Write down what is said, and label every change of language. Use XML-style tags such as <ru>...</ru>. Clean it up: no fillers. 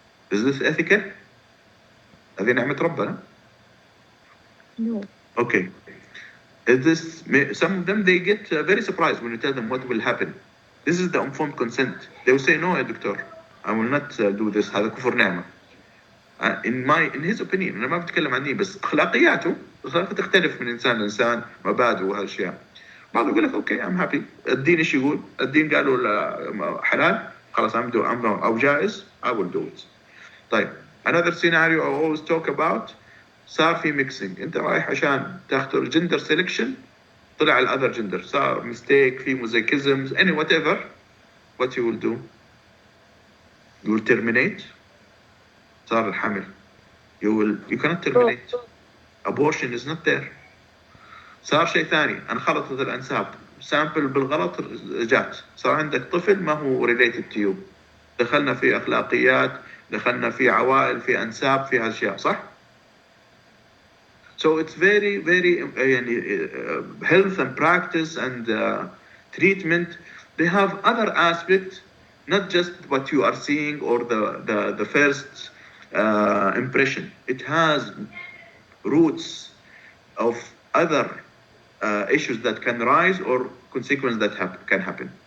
<en>Is this ethical?</en> <ar>هذه نعمة ربنا.</ar> <en>No. Okay. Some of them, they get very surprised when you tell them what will happen. This is the informed consent. They will say, no, doctor, I will not do this.</en> <ar>هذا كفر نعمة.</ar> <en>In his opinion,</en> <ar>أنا ما بتكلم عني، بس أخلاقياته تختلف من إنسان لإنسان، مبادئ وهالأشياء. بعض يقول لك</ar> <en>okay, I'm happy.</en> <ar>الدين إيش يقول؟ الدين قالوا حلال، خلاص أو جائز،</ar> <en>I will do it.</en> <ar>طيب.</ar> <en>Another scenario I always talk about.</en> <ar>صار في mixing، انت رايح عشان تختار gender selection، طلع ال</ar> <en>other gender،</en> <ar>صار mistake، في mosaicisms، any whatever.</ar> <en>What you will do? You will terminate.</en> <ar>صار الحمل.</ar> <en>You cannot terminate. Abortion is not there.</en> <ar>صار شيء ثاني، انخلطت الأنساب، sample بالغلط جات، صار عندك طفل ما هو</ar> <en>related to you.</en> <ar>دخلنا في أخلاقيات، دخلنا في عوائل، في أنساب، في هالأشياء، صح؟</ar> <en>So it's very, very health and practice and treatment. They have other aspects, not just what you are seeing or the first impression. It has roots of other issues that can rise or consequences that can happen.</en>